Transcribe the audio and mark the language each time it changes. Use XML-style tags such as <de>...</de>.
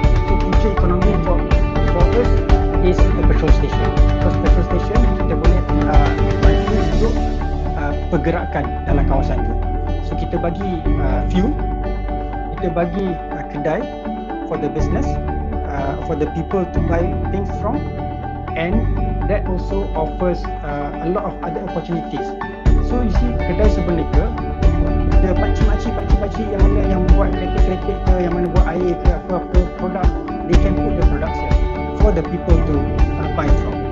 <en>So</en> <ms>punca ekonomi</ms> <en>for us is a petrol station.</en> <ms>Because petrol station kita boleh bantu untuk pergerakan dalam kawasan tu.</ms> <en>So</en> <ms>kita bagi fuel, kita bagi kedai</ms> <en>for the business, for the people to buy things from, and that also offers a lot of other opportunities. So you see,</en> <ms>kedai sebenarnya ada pakcik-pakcik yang mana yang buat kereta-kereta ke, yang mana buat air ke, apa-apa produk,</ms> <en>they can put the products here for the people to buy from.</en>